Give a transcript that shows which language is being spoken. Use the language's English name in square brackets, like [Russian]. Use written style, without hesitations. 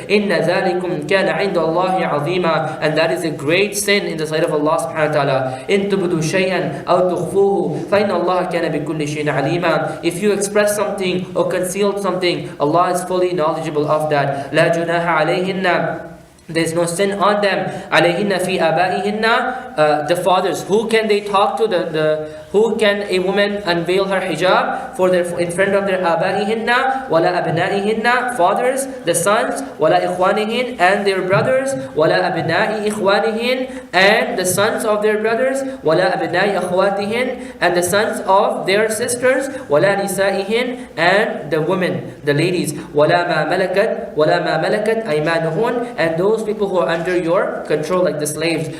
[Arabic] إِنَّ ذَلِكُمْ كَانَ عِنْدَ اللَّهِ عَظِيمًا, [English] and that is a great sin in the sight of Allah subhanahu wa ta'ala. [Arabic] إِن تُبْدُوا شَيْئًا أَوْ تُخْفُوهُ فَإِنَّ اللَّهَ كَانَ بِكُلِّ شَيْءٍ عَلِيمًا, [English] if you express something or conceal something, Allah is fully knowledgeable of that. [Arabic] لَا جُنَاحَ عَلَيْهِنَّ, [English] there is no sin on them. [Arabic] عليهن في آبائهن, [English] the fathers. Who can they talk to? Who can a woman unveil her hijab in front of their [Arabic] آبائهن ولا أبنائهن, [English] fathers, the sons, [Arabic] ولا إخوانهن, [English] and their brothers, [Arabic] ولا أبناء إخوانهن, [English] and the sons of their brothers, [Arabic] ولا أبناء أخواتهن, [English] and the sons of their sisters, [Arabic] ولا نسائهن, [English] and the women, the ladies, [Arabic] ولا ما ملكت أيمانهن, [English] and those people who are under your control, like the slaves.